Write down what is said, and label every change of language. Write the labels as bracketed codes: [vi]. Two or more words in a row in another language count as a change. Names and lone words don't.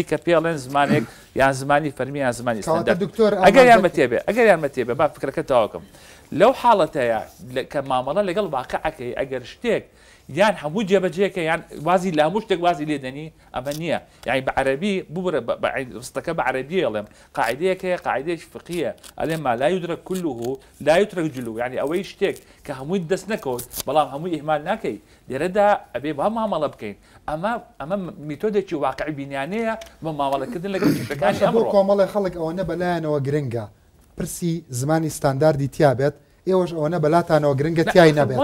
[ckb] کە پێڵێن زمانێک یان زمانی فەرمی یان زمانی ئستەندەر ئەگەر یارمە تێبێ با فکرەکە تەواوکەم لەو حاڵەتەیە کە مامەڵە لەگەڵ واقعەکەی ئەگەر شتێک یان هەموو جێبەجێکە یان وازی لە هەموو شتێک وازی لێدەنی ئەمە نییە یعنی بە عەرەبی ببرە ڕستەکە بە عەرەبی ئەڵێم قاعدەیەکەیە قاعدەیەکی فقهیە ئەڵێم [ar] ما لا يدرك كله لا يترك جلوه [ckb] یعنی ئەوەی شتێک کە هەمووی دەست نەکەوت بەڵام هەمووی ئیهمال ناکەی لێرەدا ئەبێ با مامەڵە بکەین ئەمە میتۆدێکی واقعی بینیانەیە بە مامەڵەکردن لەگەڵ کێشەکانی ئەمڕۆ کۆمەڵی خەڵک ئەوەنە بەلایەنەوە گرنگە پرسی زمانی ستانداردی تیابێت ئێوەش ئەوەنە بەلاتانەوە گرنگە تیای نەبێت